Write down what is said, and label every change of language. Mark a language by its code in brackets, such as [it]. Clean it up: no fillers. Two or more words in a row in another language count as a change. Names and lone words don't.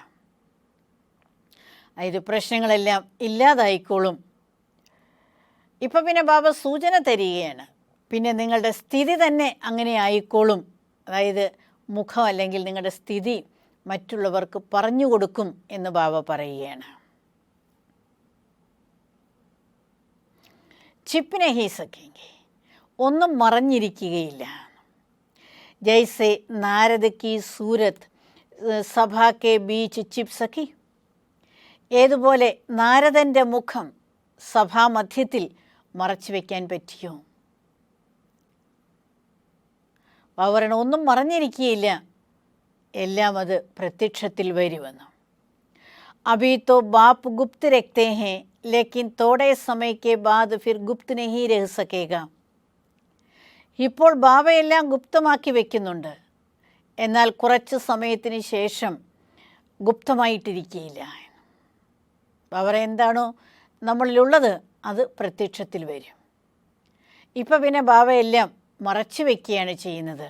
[ml] അതായത് പ്രശ്നങ്ങളെല്ലാം ഇല്ലാതായിക്കോളും. ഇപ്പം പിന്നെ ബാബ സൂചന തരികയാണ്, പിന്നെ നിങ്ങളുടെ സ്ഥിതി തന്നെ അങ്ങനെ ആയിക്കോളും. അതായത് മുഖം അല്ലെങ്കിൽ നിങ്ങളുടെ സ്ഥിതി മറ്റുള്ളവർക്ക് പറഞ്ഞു കൊടുക്കും എന്ന് ബാബ പറയുകയാണ്. [hi] छिपने ही सकेंगे, [ml] ഒന്നും മറഞ്ഞിരിക്കുകയില്ല. [hi] जैसे नारद की सूरत सभा के बीच छिप सकी. [ml] ഏതുപോലെ നാരദൻ്റെ മുഖം സഭാമധ്യത്തിൽ മറച്ചു വയ്ക്കാൻ പറ്റിയോ? അവരുടെ ഒന്നും മറഞ്ഞിരിക്കുകയില്ല, എല്ലാം അത് പ്രത്യക്ഷത്തിൽ വരുമെന്ന്. [hi] अभी तो बाप गुप्त रखते हैं लेकिन थोड़े समय के बाद फिर गुप्त नहीं रह सकेगा. [ml] ഇപ്പോൾ ബാബയെല്ലാം ഗുപ്തമാക്കി വയ്ക്കുന്നുണ്ട്, എന്നാൽ കുറച്ച് സമയത്തിന് ശേഷം ഗുപ്തമായിട്ടിരിക്കുകയില്ല. ബാബ എന്താണോ നമ്മളിലുള്ളത് അത് പ്രത്യക്ഷത്തിൽ വരും. ഇപ്പം പിന്നെ ബാബ എല്ലാം മറച്ചു വയ്ക്കുകയാണ് ചെയ്യുന്നത്.